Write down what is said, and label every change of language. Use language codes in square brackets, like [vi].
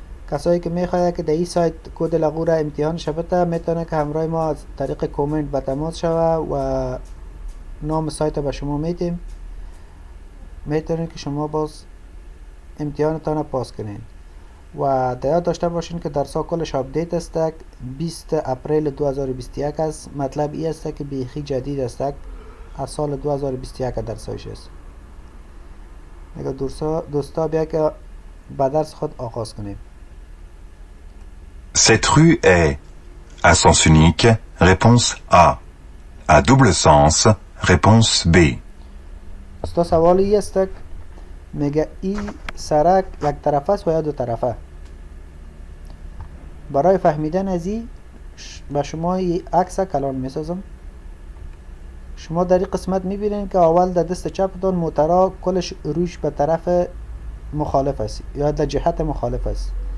[fa] کسایی که میخواید که در این سایت کد لغو را امتحان شبته میتونه که همراه ما از طریق کومنت به تماس شوه و نام سایت به شما میدیم، میتونید که شما باز امتحانتان پاس کنین و در یاد داشته باشین که درسا کلش آپدیت است. 20 اپریل 2021 است. مطلب این است که بیخی جدید است، از سال 2021 درسایش است. دیگه دوستا بیا که با درس خود آغاز کنیم. [fr] Cette rue est à sens unique, réponse A. À double sens, réponse B. [fa] دوستا سوال این است میگه این سرک یک طرفه است و یا دو طرفه. برای فهمیدن از این به شما عکس کلان میسازم. شما در این قسمت میبینید که اول در دست چپتان موترا کلش روش به طرف مخالف است یا در جهت مخالف است.